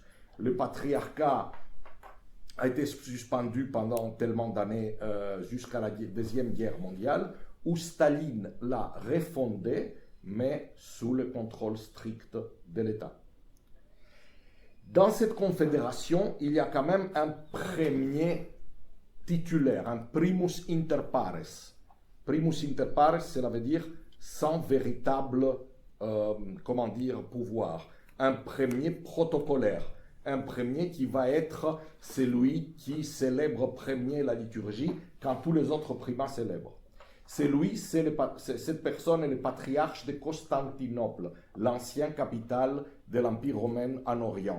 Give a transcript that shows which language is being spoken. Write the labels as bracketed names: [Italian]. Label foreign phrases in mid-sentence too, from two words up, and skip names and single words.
[French] Le patriarcat a été suspendu pendant tellement d'années jusqu'à la Deuxième Guerre mondiale, où Staline l'a refondé, mais sous le contrôle strict de l'État. Dans cette confédération, il y a quand même un premier titulaire, un [Latin] primus inter pares. Primus inter pares, [French] cela veut dire sans véritable pouvoir. Un premier protocolaire, un premier qui va être celui qui célèbre premier la liturgie quand tous les autres primats célèbrent. Cette personne est le patriarche de Constantinople, l'ancienne capitale de l'Empire romain en Orient.